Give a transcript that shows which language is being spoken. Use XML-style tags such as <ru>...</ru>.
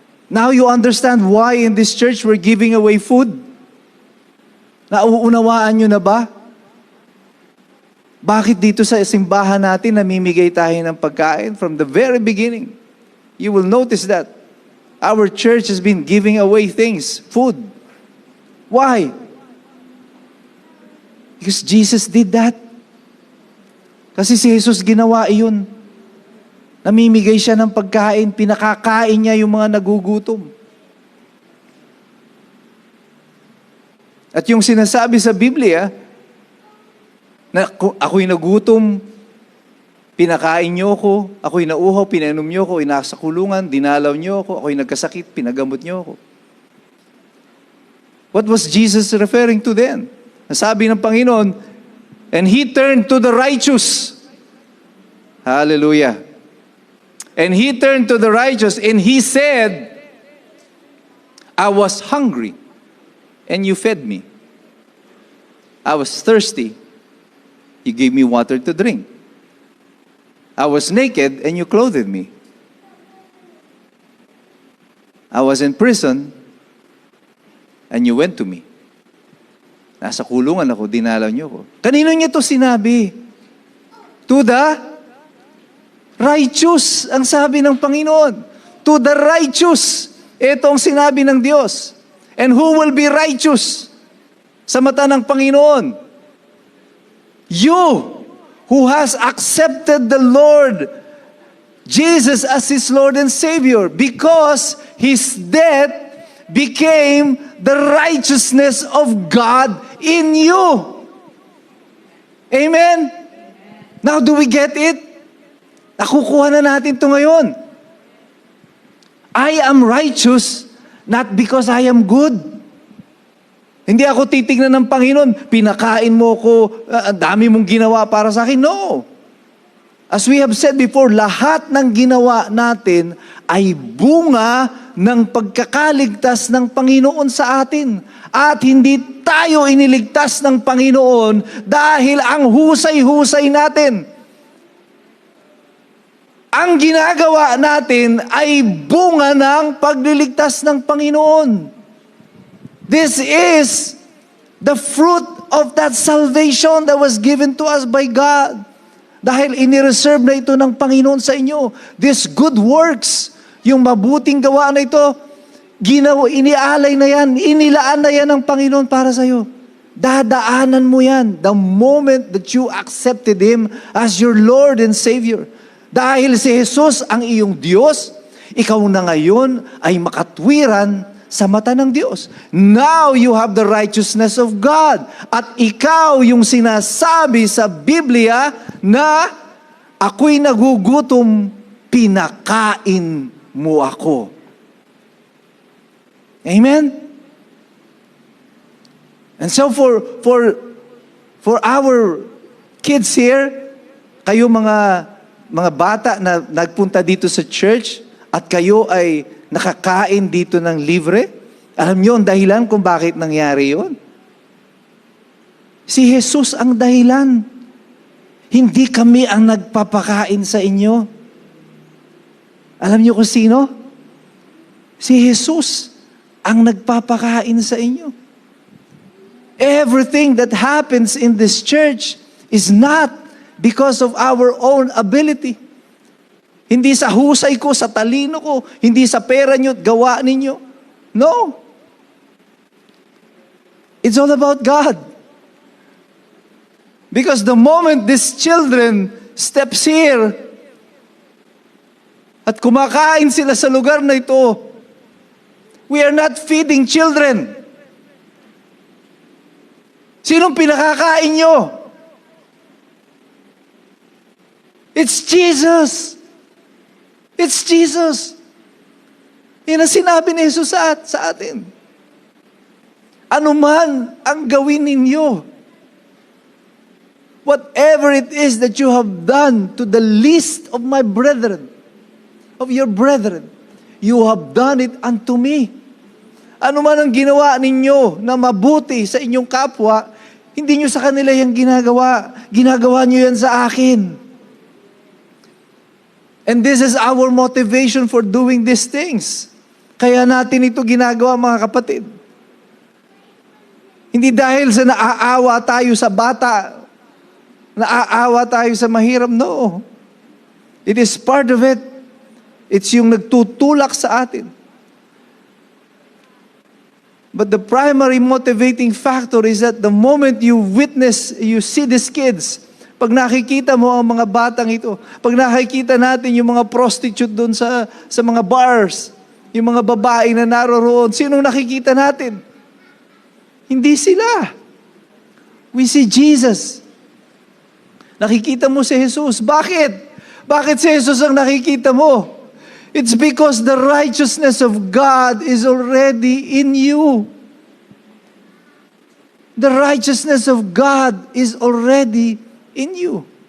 <en>Now you understand why in this church we're giving away food?</en> <tl>Nauunawaan nyo na ba? Bakit dito sa simbahan natin namimigay tayo ng pagkain</tl> <en>from the very beginning? You will notice that our church has been giving away things, food. Why? Because Jesus did that.</en> <tl>Kasi si Jesus ginawa iyon. Namimigay siya ng pagkain, pinakakain niya yung mga nagugutom. At yung sinasabi sa Biblia, na ako'y nagutom, pinakain niyo ako, ako'y nauhaw, pinainom niyo ako, inasa kulungan, dinalaw niyo ako, ako'y nagkasakit, pinagamot niyo ako.</tl> <en>What was Jesus referring to then?</en> <tl>Sabi ng Panginoon,</tl> <en>and He turned to the righteous. Hallelujah. And He turned to the righteous and He said, I was hungry and you fed me. I was thirsty. You gave me water to drink. I was naked and you clothed me. I was in prison and you went to me.</en> <tl>Nasa kulungan ako, dinalaw niyo ko. Kanino niya to sinabi?</tl> <en>To the righteous,</en> <tl>ang sabi ng Panginoon.</tl> <en>To the righteous.</en> <tl>Ito ang sinabi ng Diyos.</tl> <en>And who will be righteous</en> <tl>sa mata ng Panginoon?</tl> <en>You, who has accepted the Lord Jesus as His Lord and Savior, because His death became the righteousness of God in you. Amen? Now, do we get it?</en> <tl>Nakukuha na natin ito ngayon.</tl> <en>I am righteous not because I am good.</en> <tl>Hindi ako titignan ng Panginoon, pinakain mo ko, ang dami mong ginawa para sa akin.</tl> <en>No. As we have said before,</en> <tl>lahat ng ginawa natin ay bunga ng pagkakaligtas ng Panginoon sa atin. At hindi tayo iniligtas ng Panginoon dahil ang husay-husay natin. Ang ginagawa natin ay bunga ng pagliligtas ng Panginoon.</tl> <en>This is the fruit of that salvation that was given to us by God.</en> <tl>Dahil inireserve na ito ng Panginoon sa inyo.</tl> <en>This good works,</en> <tl>yung mabuting gawa na ito, inialay na yan, inilaan na yan ng Panginoon para sa iyo. Dadaanan mo yan</tl> <en>the moment that you accepted Him as your Lord and Savior.</en> <tl>Dahil si Jesus ang iyong Diyos, ikaw na ngayon ay makatwiran sa mata ng Diyos.</tl> <en>Now you have the righteousness of God.</en> <tl>At ikaw yung sinasabi sa Biblia na ako'y nagugutom, pinakain mo ako. Amen?</tl> <en>And so for our kids here,</en> <tl>kayo mga bata na nagpunta dito sa church at kayo ay nakakain dito ng libre, alam niyo ang dahilan kung bakit nangyari yon? Si Jesus ang dahilan. Hindi kami ang nagpapakain sa inyo. Alam niyo kung sino? Si Jesus ang nagpapakain sa inyo.</tl> <en>Everything that happens in this church is not because of our own ability.</en> <tl>Hindi sa husay ko, sa talino ko, hindi sa pera nyo at gawa ninyo.</tl> <en>No. It's all about God. Because the moment these children steps here</en> <tl>at kumakain sila sa lugar na ito,</tl> <en>we are not feeding children.</en> <tl>Sinong pinakakain nyo?</tl> <en>It's Jesus. It's Jesus.</en> <tl>Yan ang sinabi ni Jesus sa atin. Ano man ang gawin ninyo,</tl> <en>whatever it is that you have done to the least of my brethren, of your brethren, you have done it unto me.</en> <tl>Ano man ang ginawa ninyo na mabuti sa inyong kapwa, hindi nyo sa kanila yung ginagawa. Ginagawa nyo yan sa akin.</tl> <en>And this is our motivation for doing these things.</en> <tl>Kaya natin ito ginagawa, mga kapatid. Hindi dahil sa naaawa tayo sa bata, naaawa tayo sa mahirap.</tl> <en>No. It is part of it. It's</en> <tl>yung nagtutulak sa atin.</tl> <en>But the primary motivating factor is that the moment you see these kids,</en> <tl>pag nakikita mo ang mga batang ito, pag nakikita natin yung mga prostitute doon sa mga bars, yung mga babae na naroroon, sinong nakikita natin? Hindi sila.</tl> <en>We see Jesus.</en> <tl>Nakikita mo si Jesus. Bakit? Bakit si Jesus ang nakikita mo?</tl> <en>It's because the righteousness of God is already in you. The righteousness of God is already in you.</en>